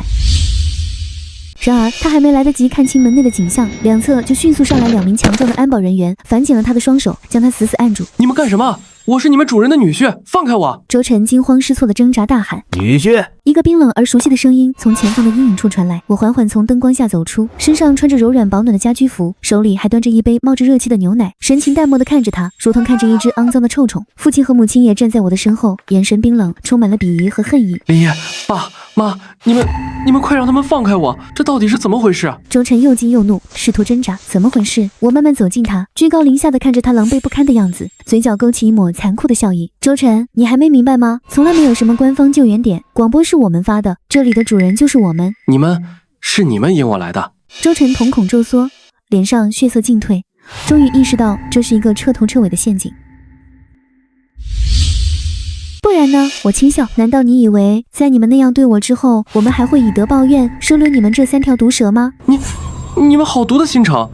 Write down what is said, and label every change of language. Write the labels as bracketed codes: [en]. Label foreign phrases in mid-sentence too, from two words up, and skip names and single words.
[zh] 然而他還沒來得及看清門內的景象，兩側就迅速上來2名強壯的安保人員，反緊了他的雙手，将他死死按住。你們幹什麼？我是你們主人的女婿，放開我！周晨驚慌失措地掙扎大喊： 女婿！一個冰冷而熟悉的聲音從前方的陰影處傳來。我緩緩從燈光下走出，身上穿着柔軟保暖的家居服，手裡還端着一杯冒着熱氣的牛奶，神情淡漠地看着他，如同看着一隻骯髒的臭蟲。父親和母親也站在我的身後，眼神冰冷，充滿了鄙夷和恨意。林烨，爸媽，你們快讓他們放開我！這到底是怎麼回事？周晨又驚又怒，試圖掙扎。怎麼回事？我慢慢走近他，居高臨下地看着他狼狽不堪的樣子，嘴角勾起一抹殘酷的笑意。周晨，你還沒明白嗎？從來沒有什麼官方救援點，廣播是我們發的，這裡的主人就是我們。是你們引我來的。周晨瞳孔驟縮，臉上血色盡退，終於意識到這是一個徹頭徹尾的陷阱。不然呢？我輕笑。難道你以為在你們那樣對我之後，我們還會以德報怨，收留你們這3條毒蛇嗎？你們好毒的心腸！